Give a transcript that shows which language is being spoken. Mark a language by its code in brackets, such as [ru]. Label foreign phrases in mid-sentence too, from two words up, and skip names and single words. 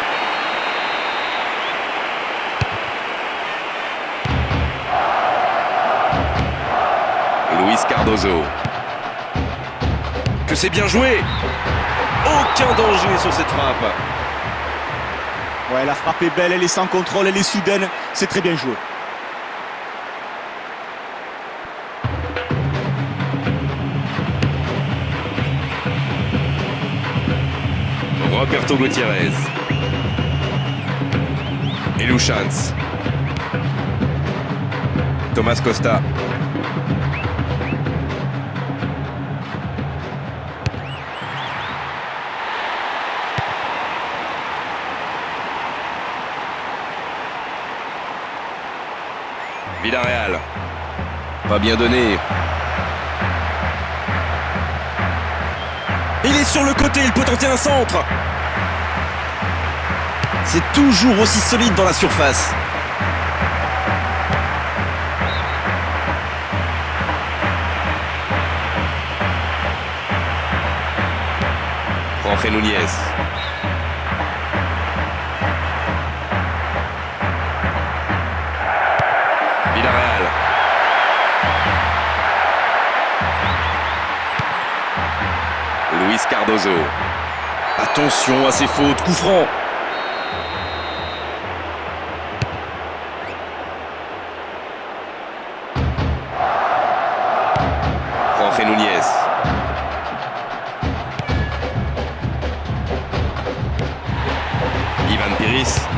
[fr] Luis Cardozo. Que c'est bien joué. Aucun danger sur cette frappe. Ouais, la frappe est belle, elle est sans contrôle, elle est soudaine. C'est très bien joué. Roberto Gutiérrez. Iluchans. Thomas Costa. Villarreal. Pas bien donné. Il est sur le côté, il peut tenter un centre. C'est toujours aussi solide dans la surface. Jorge Núñez. Villarreal. Luis Cardozo. Attention à ces fautes, coup franc. Jorge Núñez. Ivan Piris.